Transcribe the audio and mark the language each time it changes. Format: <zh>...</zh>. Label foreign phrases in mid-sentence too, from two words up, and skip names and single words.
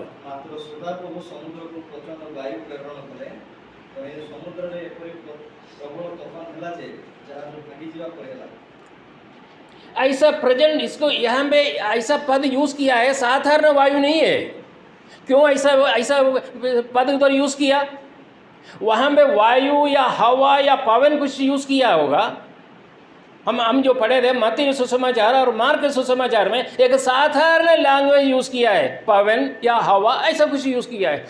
<or>ମାତ୍ର ସଦାପ୍ରଭୁ समुद्रକୁ ପ୍ରଚଣ୍ଡ ବାୟୁ ପ୍ରେରଣ କଲେ, ତ ଏ ସମୁଦ୍ରରେ ଏପରି ପ୍ରବଳ ତୋଫାନ ହେଲା ଯେ ଜାହାଜ ଭାଙ୍ଗିଯିବା ପରି ହେଲା।</or> <hi>ऐसा प्रेजेंट, इसको यहाँ पे ऐसा पद यूज़ किया है, साधारण वायु नहीं है। क्यों ऐसा पद उधर यूज़ किया? वहाँ पे वायु या हवा या पवन कुछ यूज़ किया होगा। हम जो पढ़े थे मत्ती सुसमाचार और मार्क सुसमाचार में एक साधारण लैंग्वेज यूज़ किया है, पवन या हवा ऐसा कुछ यूज़ किया है।</hi>